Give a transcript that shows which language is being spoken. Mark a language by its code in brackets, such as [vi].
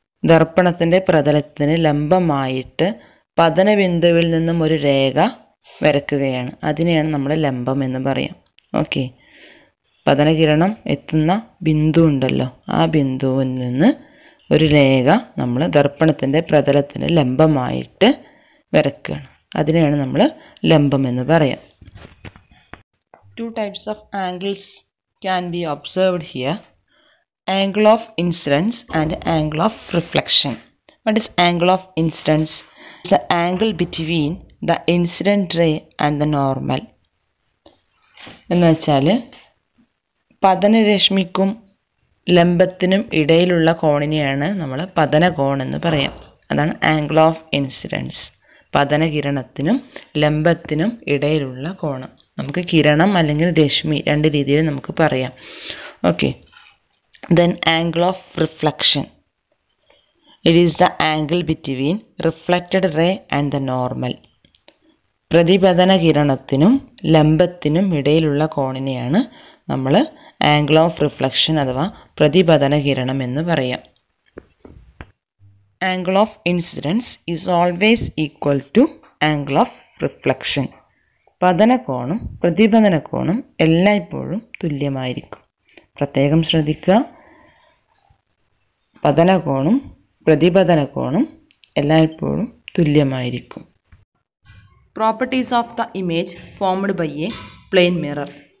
[ml] ദർപ്പണത്തിൻ്റെ പ്രതലത്തിന് ലംബമായിട്ട് പതനബിന്ദുവിൽ നിന്നും ഒരു രേഖ വരയ്ക്കുകയാണ്. അതിനെയാണ് നമ്മൾ ലംബം എന്ന് പറയാം. ഓക്കെ, പതനകിരണം എത്തുന്ന ബിന്ദു ഉണ്ടല്ലോ, ആ ബിന്ദുവിൽ നിന്ന് ഒരു രേഖ നമ്മൾ ദർപ്പണത്തിൻ്റെ പ്രതലത്തിന് ലംബമായിട്ട് വരയ്ക്കുകയാണ്. അതിനെയാണ് നമ്മൾ ലംബം എന്ന് പറയാം. [en] 2 types of angles can be observed here: angle of incidence and angle of reflection. What is angle of incidence? It's the angle between the incident ray and the normal. [ml] എന്ന് വെച്ചാൽ പതനരശ്മിക്കും ലംബത്തിനും ഇടയിലുള്ള കോണിനെയാണ് നമ്മൾ പതനകോൺ എന്ന് പറയാം. അതാണ് ആംഗിൾ ഓഫ് ഇൻസിഡൻസ്. പതനകിരണത്തിനും ലംബത്തിനും ഇടയിലുള്ള കോണം. നമുക്ക് കിരണം അല്ലെങ്കിൽ രശ്മി രണ്ട് രീതിയിൽ നമുക്ക് പറയാം. Okay, [en] Then angle of reflection. It is the angle between reflected ray and the normal. [ml] പ്രതിപതന കിരണത്തിനും ലംബത്തിനും ഇടയിലുള്ള കോണിനെയാണ് നമ്മൾ ആംഗിൾ ഓഫ് റിഫ്ലക്ഷൻ അഥവാ പ്രതിപതന കിരണം എന്ന് പറയാം. [en] Angle of incidence is always equal to angle of reflection. [ml] പതനകോണും പ്രതിപതനകോണും എല്ലായ്പ്പോഴും തുല്യമായിരിക്കും. പ്രത്യേകം ശ്രദ്ധിക്കുക, പതനകോണും പ്രതിപതനകോണും എല്ലായ്പ്പോഴും തുല്യമായിരിക്കും. [en] Properties of the image formed by a plane mirror.